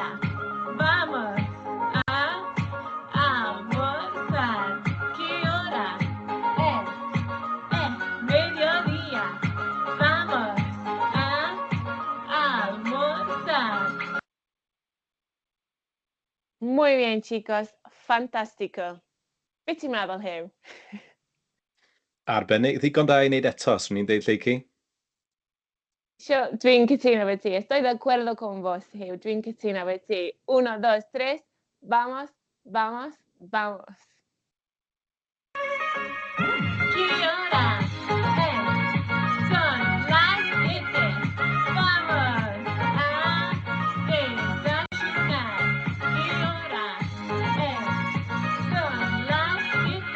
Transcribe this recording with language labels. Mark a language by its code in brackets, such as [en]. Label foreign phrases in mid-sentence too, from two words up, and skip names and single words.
[es] Vamos a almorzar. ¿Qué hora es? Mediodía. Vamos a almorzar. Muy bien, chicos. Fantástico. [cy] Be ti'n meddwl, Huw? Arbennig, ddigon da i wneud eto, swn i'n deud Lleici. Dwi'n cytuno efo ti. [es] Estoy de acuerdo con vos, Huw. [cy] Dwi'n cytuno efo ti. 1, 2, 3. [es] Vamos, vamos, vamos. ¿Qué hora es? Son las 7. Vamos a desayunar. ¿Qué hora es? Son las 7.